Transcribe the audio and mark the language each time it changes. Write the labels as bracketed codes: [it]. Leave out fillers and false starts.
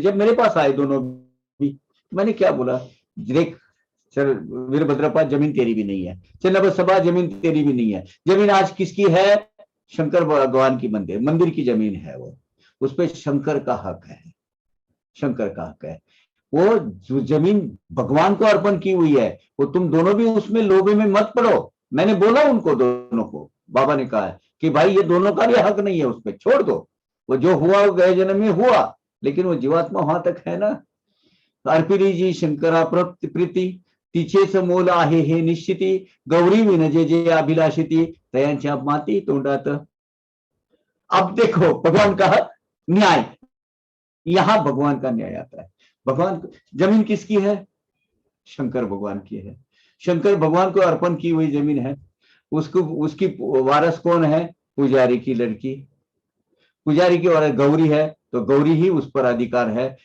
[hi] जब मेरे पास आए दोनों भी, मैंने क्या बोला, देख सर वीरभद्रपा, जमीन तेरी भी नहीं है, चन्ना सभा जमीन तेरी भी नहीं है, जमीन आज किसकी है, शंकर भगवान की मंदिर की जमीन है, वो उस पर शंकर का हक है, शंकर का हक है। वो जो जमीन भगवान को अर्पण की हुई है, वो तुम दोनों भी उसमें लोभे में मत पड़ो। मैंने बोला उनको दोनों को, बाबा ने कहा कि भाई ये दोनों का भी हक नहीं है, उसमें छोड़ दो, वो जो हुआ वो गए जन्म में हुआ, लेकिन वो जीवात्मा वहां तक है ना। [mr] अर्पिरी जी शंकरा प्रीती, तिचेच मोल आहे हे निश्चिती, गौरी विनजे जे अभिलाषिती, तयांच्या माती तोंडात। [hi] अब देखो भगवान का न्याय, यहां भगवान का न्याय आता है। भगवान, जमीन किसकी है, शंकर भगवान की है, शंकर भगवान को अर्पण की हुई जमीन है। उसको, उसकी वारस कौन है, पुजारी की लड़की, पुजारी की वारस गौरी है, तो गौरी ही उस पर अधिकार है।